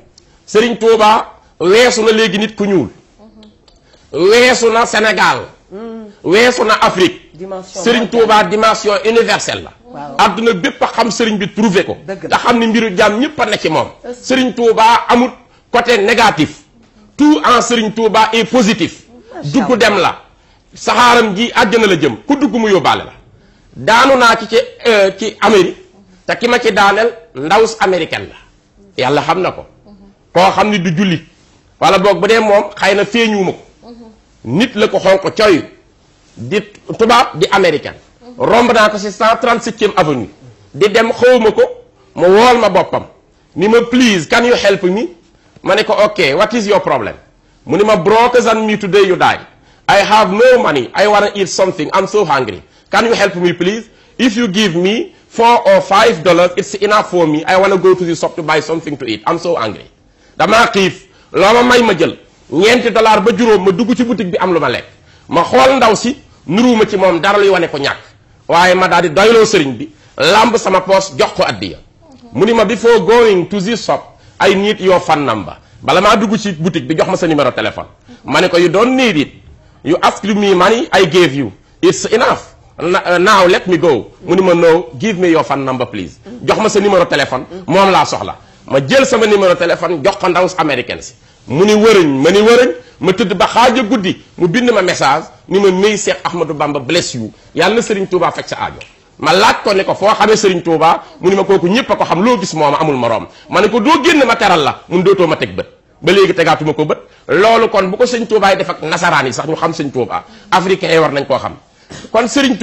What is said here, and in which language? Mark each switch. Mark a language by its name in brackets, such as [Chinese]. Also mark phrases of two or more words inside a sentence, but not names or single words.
[Wolof] sëriñ Tuubaa weesu na léegi nit ku ñuul weesu na Sénégal weesu na Afrique sëriñ Tuubaa [French] dimension universelle [Wolof] la adduna bépp a xam sëriñ bi trouvé ko te xam ne mbiru jaam ñëpp a ne ci moom sëriñ Tuubaa amul [French] côté négatif tout en [Wolof] sëriñ Tuubaa [French] est positif [Wolof] dugg dem la saxaaram ji àjjana la jëm ku dugg mu yóbbaale la daanu naa ci Amérique te ki ma ci daaneel ndawus américaine la yàlla xam na ko koo xam ni du jullit wala boog bu dee moom xëy na feeñuwuma ko nit la ko xonq coy di tubaab di américaine romb naa ko si 137e avenue di dem xawma ko mu wool ma boppam ni ma [English] please can you help me [Wolof] ma ne ko [English] ok what is your problem [Wolof] mu ni ma [English] broke than me today you die I have no money I wanna eat something I'm so hungry can you help me please if you give me $4 or $5 it's enough for me I wanna go to the shop to buy something to eat I'm so hungry [Wolof] damaa xiif loo ma may ma jël $ñeenti ba juróom ma dugg ci boutique bi am lu ma lekk ma xool ndaw si nuruuma ci moom dara luy wane ko ñàkk waaye ma daal di doyloo sëriñ bi lamb sama poos jox ko addiya mu ni ma [English] before going to this shop I need your phone number [Wolof] bala maa dugg ci boutique bi jox ma sa numéro téléphone ma ne ko [English] you don't need it you asked me money I gave you it's enough now let me go [Wolof] mu ni ma [English] no give me your phone number please [Wolof] jox ma sa numéro téléphone moom laa soxla ma jël sama numéro téléphone jox ko ndaw américaine si mu ni wërëñ ma ni wërëñ ma tëdd ba xaaja guddi mu bind ma message ni ma [English] may Cheikh Ahmadou Bamba bless you [Wolof] yàlla na Serigne Touba fekk sa aajo ma laaj ko ne ko foo xamee Serigne Touba mu ni ma kooku ñëpp a ko xam loo gis mooma amul moroom ma ne ko doo génn ma teral la mun dootoo ma teg bët ba léegi tegaatuma ko bët loolu kon bu ko sëñ Touba yi def ak nasaraan yi sax ñu xam sëñ Touba africain yi war nañ koo xam kon Serigne